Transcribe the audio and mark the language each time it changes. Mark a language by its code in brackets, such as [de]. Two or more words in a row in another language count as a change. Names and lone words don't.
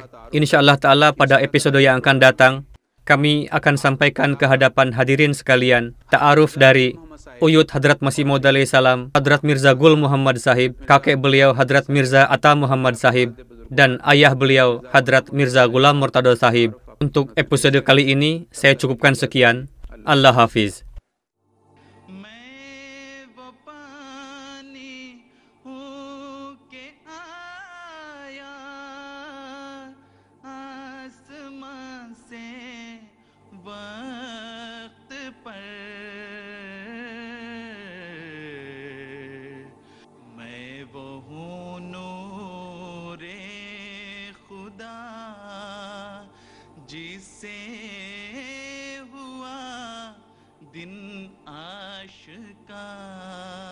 [id] InsyaAllah ta'ala pada episode yang akan datang, kami akan sampaikan ke hadapan hadirin sekalian ta'aruf dari Uyut Hadrat Masih Maud [ar] عليه السلام, [id] Hadrat Mirza Gul Muhammad Sahib, kakek beliau Hadrat Mirza Atta Muhammad Sahib, dan ayah beliau Hadrat Mirza Ghulam Murtado Sahib. Untuk episode kali ini, saya cukupkan sekian. [ur] اللہ حافظ. میں وہ پانی ہوں کہ آیا آسماں سے وقت پر میں وہ ہوں نورِ خدا جس سے ہوا دن آشکا